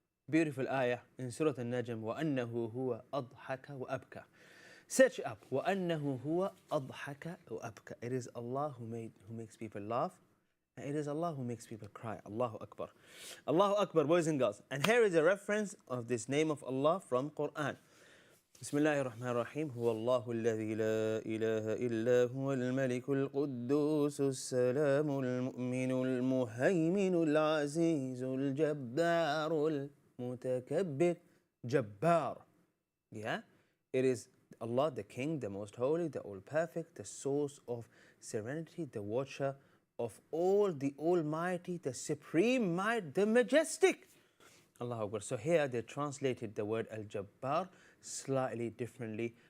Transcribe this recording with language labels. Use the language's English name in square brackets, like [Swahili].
[English] Beautiful ayah in Surah Al-Najm, [Arabic] وَأَنَّهُ هُوَ أَضْحَكَ وَأَبْكَى. [English] Search it up. [Arabic] وَأَنَّهُ هُوَ أَضْحَكَ وَأَبْكَى. [English] It is Allah who makes people laugh, and it is Allah who makes people cry. Allahu Akbar. Allahu Akbar, boys and girls. And here is a reference of this name of Allah from Quran. [Arabic] بسم الله الرحمن الرحيم هو الله الذي لا إله إلا هو الملك القدوس السلام المؤمن المهيمن العزيز الجبار المتكبر جبار. [English] Yeah, it is Allah, the King, the Most Holy, the All-Perfect, the source of serenity, the watcher of all, the Almighty, the Supreme Might, the Majestic. Allahu Akbar. So here they translated the word Al-Jabbar slightly differently.